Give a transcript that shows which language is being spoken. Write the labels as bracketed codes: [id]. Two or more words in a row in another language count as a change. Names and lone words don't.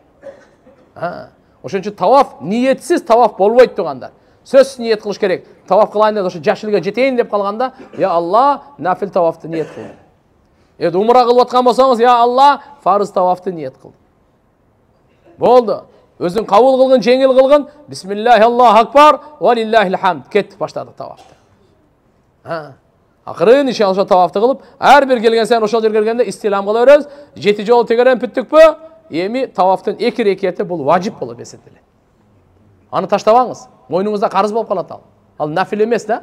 [ky] Ошон үчүн таваф ниетсиз таваф болбойт тугандар. Сөзсүз ниет кылыш керек. Таваф кылайын деп ошо жашылга жетейин деп калганда, я Алла, нафил тавафты ниет кыл. Умра кылып аткан болсоңуз, я Алла, фарыз тавафты ниет кыл. Болду. Өзүң кабыл кылгын, жеңил кылгын. [ar] بسم الله الله أكبر ولله الحمد. [ky] Кет баштады тавафты. Акырын иншалла тавафты кылып, ар бир келген сайын ошол жерге келгенде истилам кыла беребиз. 7 жолу тегерен бүттүкпү? Эми тавафтын 2 рекети бул важип болуп эсептелет. Аны таштабаңыз. Мойнуңузда карыз болуп калат ал. Ал нафил эмес да.